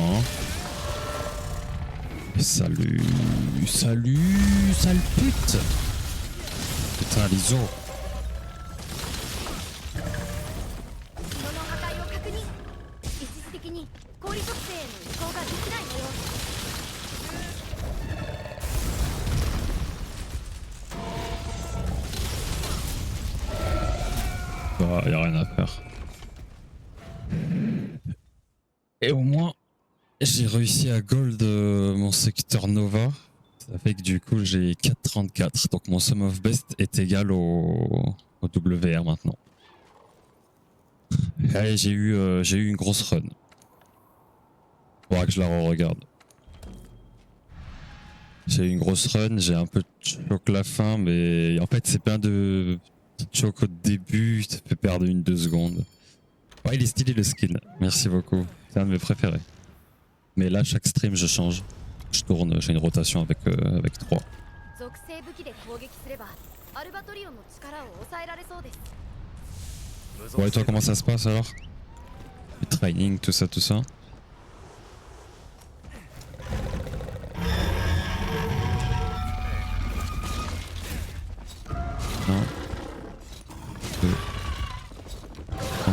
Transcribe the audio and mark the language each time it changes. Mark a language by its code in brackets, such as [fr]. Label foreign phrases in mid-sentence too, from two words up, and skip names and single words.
[fr] Hein. Et salut, sale pute. Putain, l'ISO. [ja] 物の破壊を確認。一時的に氷属性への移行ができない模様。 [fr] Bah, y a rien à faire. Et au moins, j'ai réussi à gold mon secteur Nova. Ça fait que du coup, j'ai 4,34. Donc mon [en] sum of best [fr] est égal au WR maintenant. Allez, j'ai eu une grosse run. Faudra que je la re-regarde. J'ai eu une grosse run, j'ai un peu choc la fin, mais en fait, c'est plein de petites chocs au début, ça fait perdre 1-2 secondes. Ouais, il est stylé le skin, merci beaucoup. C'est un de mes préférés. Mais là, chaque stream, je change. Je tourne, j'ai une rotation avec 3. [ja] 属性武器で攻撃すればアルバトリオンの力を抑えられそうです。 [fr] Ouais, et toi, comment ça se passe alors? Le training, tout ça, tout ça. Un, 2, 3.